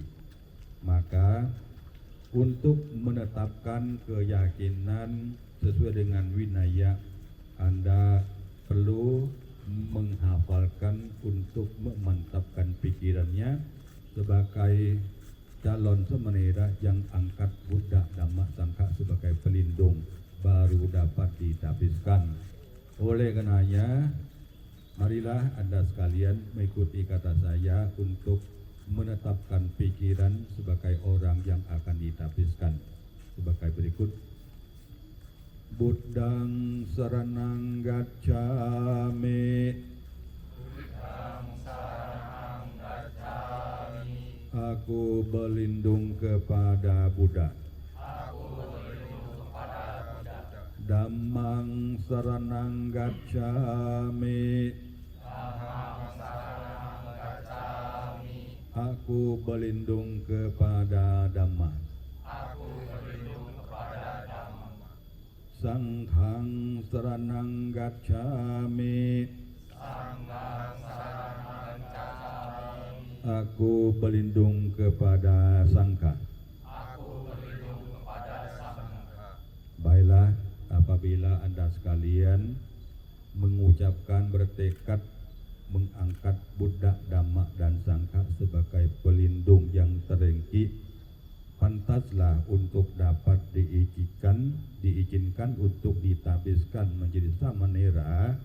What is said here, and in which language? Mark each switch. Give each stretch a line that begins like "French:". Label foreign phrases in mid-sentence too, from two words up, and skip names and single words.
Indonesian: Maka untuk menetapkan keyakinan sesuai dengan winaya, Anda perlu menghafalkan untuk memantapkan pikirannya sebagai calon samanera yang angkat Buddha, Dhamma, Sangha sebagai pelindung, baru dapat ditabiskan. Oleh karenanya, marilah Anda sekalian mengikuti kata saya untuk menetapkan pikiran sebagai orang yang akan ditabiskan sebagai berikut.
Pali: Buddhang saranang gacchami. Buddhang saranang gacchami.
Indonesian: Aku berlindung kepada Buddha. Aku berlindung kepada Buddha.
Pali: Dhammang saranang gacchami. Dhammang saranang gacchami.
Indonesian: Aku berlindung kepada Dhamma. Aku berlindung kepada Dhamma.
Pali: Sanghang saranang gacchami. Sanghang saranang gacchami.
Indonesian: Aku berlindung kepada Sangha. Aku berlindung kepada Sangha. Baiklah, apabila Anda sekalian mengucapkan bertekad mengangkat Buddha, Dhamma dan Sangha sebagai pelindung yang tertinggi, pantaslah untuk dapat diizinkan untuk ditabiskan menjadi samanera.